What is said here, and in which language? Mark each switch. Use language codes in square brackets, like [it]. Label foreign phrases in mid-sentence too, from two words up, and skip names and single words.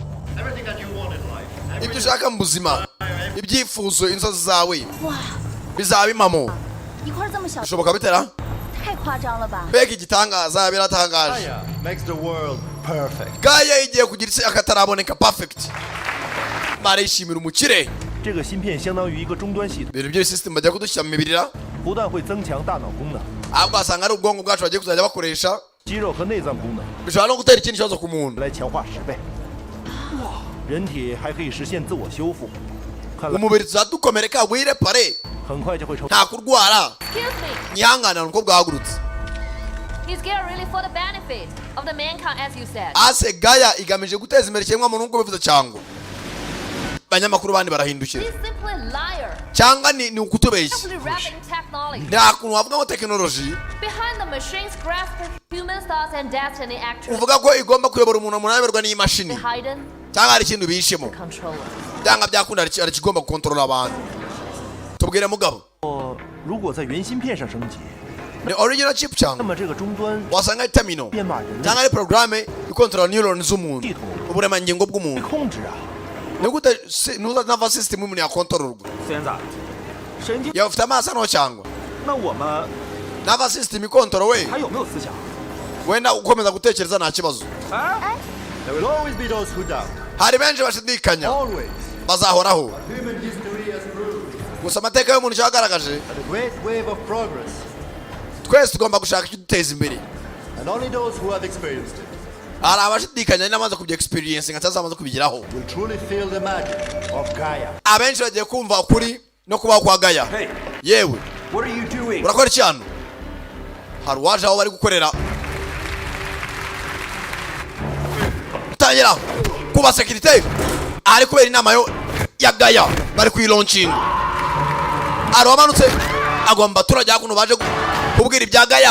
[rw] Ibyo ushaka mu buzima, ibyifuzo, inzozi zawe bizaba impamo. Bishoboka bitera? Mbega igitangaza biratangaje. Gaia igiye kugira isi akataraboneka perfect. Barishimira umukire. [zh] 这个芯片相当于一个终端系统。 [rw] Ibintu byose system bajya kudushyira mu mibirira. [zh] 不但会增强大脑功能， [rw] ahubwo asanga ari ubwonko bwacu bagiye kuzajya bakoresha [zh] 肌肉和内脏功能， [rw] bishobora no gutera ikindi kibazo ku muntu [zh] 来强化10倍。人体还可以实现自我修复。 [rw] umubiri tuzadukomereka wirepare [zh] 很快就会成。 [rw] nta kurwara. Nyihangana nuko bwahagurutse. [en] He's here really for the benefit of the mankind, as you said. [rw] Ase Gaia igamije guteza imbere ikiremwa muntu nk'uko bivuze cyangwa. Banyamakuru bandi barahindukira. Cyangwa ni ukutubeshya. Nta kuntu wavuga ngo technology uvuga ko igomba kuyobora umuntu ayoborwa n'imashini cyangwa hari ikintu bishemo cyangwa byakunda hari kigomba gukontorora abantu. Tubwire mugabo. [zh] 如果在原芯片上升级， [rw] ni [en] original chip [rw] cyangwa [zh] 那么这个终端 [rw] wasanga ari terminal cyangwa ari programme ikontorora neuron z'umuntu uburemangingo bw'umuntu [zh] 控制啊。 [rw] Nigute nuza [en] nervous system [rw] umuntu yakontororwa. [zh] 现在神经 [rw] Yafite amaso no cyangwa [zh] 那我们 [en] nervous system [rw] ikontorore [zh] 还有没有思想？ [rw] wenda ukomeza gutekereza nta kibazo. [en] There will always be those who doubt. [rw] Hari benshi bashidikanya bazahoraho. Gusa amateka y'umuntu cyagaragaje twese tugomba gushaka icyo duteza imbere. [en] And only those who have experienced it. [rw] Hari abashidikanya n'amaze kubya experience nka cyazamaze kubigiraho. [en] Will truly feel the magic of Gaia. [rw] Abenshi bagiye kumva ukuri no kubaho kwa Gaia. Yewe. [en] What are you doing? [rw] Urakora iki hano? Hari waje aho bari gukorera. Tangira kuba security. Ari kubera inama ya Gaia bari kuyilaunching. Ari wamanutse agomba turajya kuno baje kubwira ibya Gaia.